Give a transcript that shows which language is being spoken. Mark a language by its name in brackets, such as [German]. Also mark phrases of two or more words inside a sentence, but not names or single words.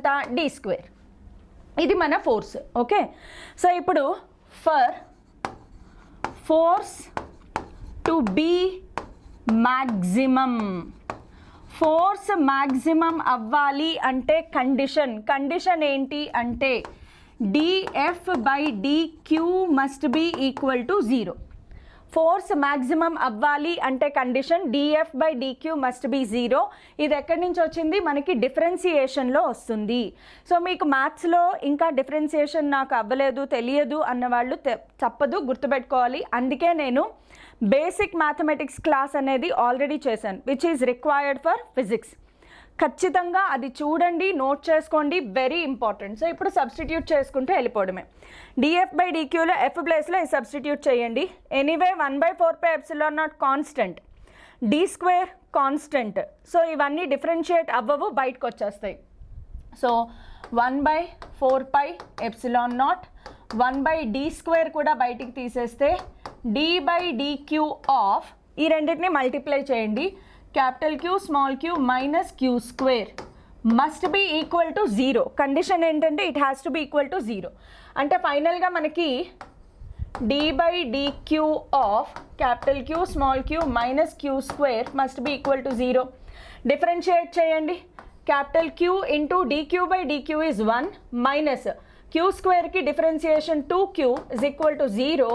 [Telugu] d². ఇది మన ఫోర్స్. [English] okay, so [Telugu] ఇప్పుడు [English] for force to be maximum, force maximum [Telugu] అవ్వాలి అంటే కండిషన్ ఏంటి అంటే dF/dq [English] must be equal to [Telugu] 0. [English] force maximum [Telugu] అవ్వాలి అంటే కండిషన్ dF/dq [English] must be [Telugu] 0. ఇది ఎక్కడి నుంచి వచ్చింది? మనకి డిఫరెన్సియేషన్లో వస్తుంది. సో మీకు మ్యాథ్స్లో ఇంకా డిఫరెన్సియేషన్ నాకు అవ్వలేదు, తెలియదు అన్నవాళ్ళు తప్పదు, గుర్తుపెట్టుకోవాలి. అందుకే నేను [English] basic mathematics class [Telugu] అనేది ఆల్రెడీ చేశాను, [English] which is required for physics. [Telugu] ఖచ్చితంగా అది చూడండి, నోట్ చేసుకోండి, [English] very important. [Telugu] సో ఇప్పుడు సబ్స్టిట్యూట్ చేసుకుంటూ వెళ్ళిపోవడమే. dF/dqలో F ప్లేస్లో ఇది సబ్స్టిట్యూట్ చేయండి. [English] anyway 1/4πε0 constant, d² constant. [Telugu] సో ఇవన్నీ డిఫరెన్షియేట్ అవ్వవు, బయటకు వచ్చేస్తాయి. సో 1/4πε0 1/d² కూడా బయటికి తీసేస్తే d/dq ఆఫ్ ఈ రెండింటిని మల్టిప్లై చేయండి. [English] capital Q small q minus q² must be equal to 0. కండిషన్ ఏంటంటే it has to be equal to 0. [Telugu] అంటే ఫైనల్గా మనకి [English] d/dq of capital Q small q minus q² must be equal to 0. [Telugu] డిఫరెన్షియేట్ చేయండి. [English] capital Q into dq/dq is 1 minus [Telugu] q²కి డిఫరెన్షియేషన్ 2q [English] is equal to 0.